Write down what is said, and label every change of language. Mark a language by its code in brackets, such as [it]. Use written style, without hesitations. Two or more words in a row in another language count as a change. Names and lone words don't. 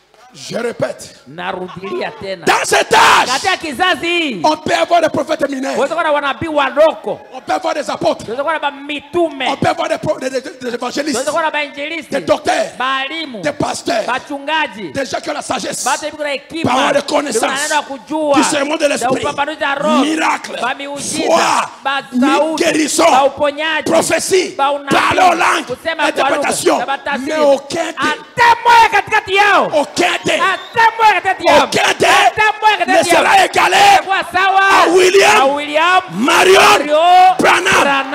[fr] Je répète. [sw] Narudilia tena. [fr] Dans cet âge, [sw] katika kizazi [fr] on peut avoir des prophètes mineurs. [sw] unaweza kuwa na wanabii wadogo. [fr] On peut avoir des apôtres. [sw] Unaweza kuwa na mitume. [fr] On peut avoir des évangélistes. [sw] Unaweza kuwa na bainjilisti. [fr] Des docteurs. [sw] Balimu. [fr] Des pasteurs. [sw] Bachungaji. [fr] Des gens qui ont la sagesse. [sw] Batu hivi kuna hekima. [fr] Parole de connaissance. [sw] Kujua. [fr] Discernement de l'esprit. Miracle. Foi. Guérison. Prophétie. Parler aux langues. Interprétation. Mais aucun ne sera égalé à William Marion Branham.